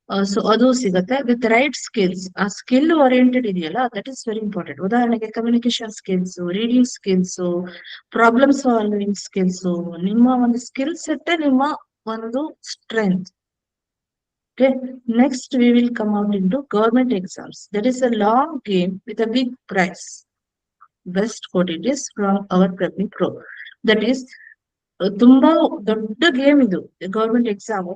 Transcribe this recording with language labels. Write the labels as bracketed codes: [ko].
[kn] So ಅದು ಸಿಗುತ್ತೆ [en] With right skills. [kn] ಆ ಸ್ಕಿಲ್ ಓರಿಯೆಂಟೆಡ್ ಇದೆಯಲ್ಲ, [en] That is very important. [kn] ಉದಾಹರಣೆಗೆ communication skills, reading skills, problem solving skills, ನಿಮ್ಮ ಒಂದು ಸ್ಕಿಲ್ ಸೆಟ್ ನಿಮ್ಮ ಒಂದು strength. [en] Okay, next we will come out into government exams. That is a long game with a big prize. Best quote it is from our Prabhi Pro. That is [kn] ತುಂಬಾ ದೊಡ್ಡ game ಇದು government exam.